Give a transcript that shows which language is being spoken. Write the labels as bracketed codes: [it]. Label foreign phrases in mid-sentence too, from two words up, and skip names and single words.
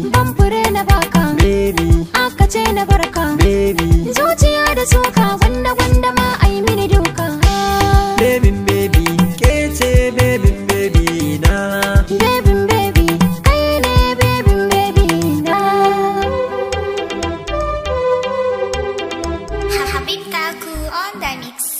[ha] Ban fure na baka. Baby. Aka ce na barka. Baby. Zuciya da suka, gwanda, gwanda ma ai mini duka. Baby, baby, ke ce baby, baby na. Baby, baby, kai ne baby, baby na. Habibta ku [en] on the mix.